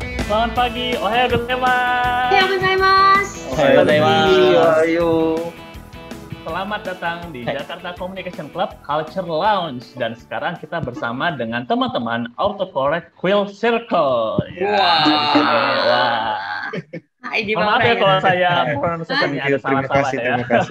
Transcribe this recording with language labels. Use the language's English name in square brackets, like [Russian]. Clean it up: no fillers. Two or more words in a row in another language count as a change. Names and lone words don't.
[Indonesian] Selamat pagi, [Japanese] おはようございます. おはようございます。おはようございます。おはよう。 [Indonesian] Selamat datang di Hai. Jakarta Communication Club Culture Lounge. Dan sekarang kita bersama dengan teman-teman Autocorrect Quill Circle. Ya, Wah. di sini. Wah. Hai, di Mohon maaf ya kalau saya pronunciation-nya ada Terima salah-salah kasih, ya. terima kasih.